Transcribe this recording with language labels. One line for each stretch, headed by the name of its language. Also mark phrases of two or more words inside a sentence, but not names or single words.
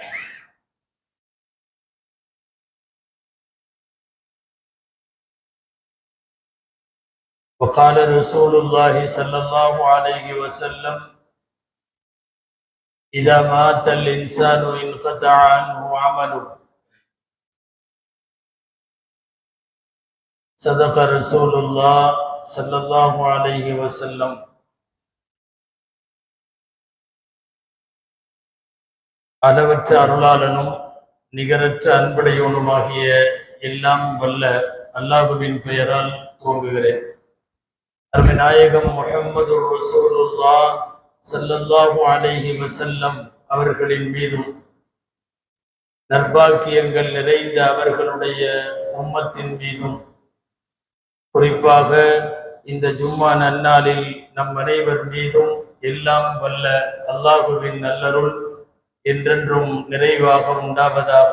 Arabic: وقال رسول الله صلى الله عليه وسلم: إذا مات الإنسان انقطع عنه عمله. صدق رسول الله صلى الله عليه وسلم.
Tamil: அளவற்ற அருளாளனும் நிகரற்ற அன்புடையவனுமாகிய எல்லாம் வல்ல அல்லாஹ்வின் பெயரால் துவங்குகிறேன். அருமைநாயகம் முஹம்மது ரசூலுல்லாஹ்
Arabic: صلى الله عليه وسلم
Tamil: அவர்களின் மீதும், நற்பாக்கியங்கள் நிறைந்த அவர்களுடைய உம்மத்தின் மீதும், குறிப்பாக இந்த ஜும்மா நன்னாளில் நம் அனைவர் மீதும் எல்லாம் வல்ல அல்லாஹுவின் நல்லருள் என்றென்றும் நிறைவாக உண்டாவதாக.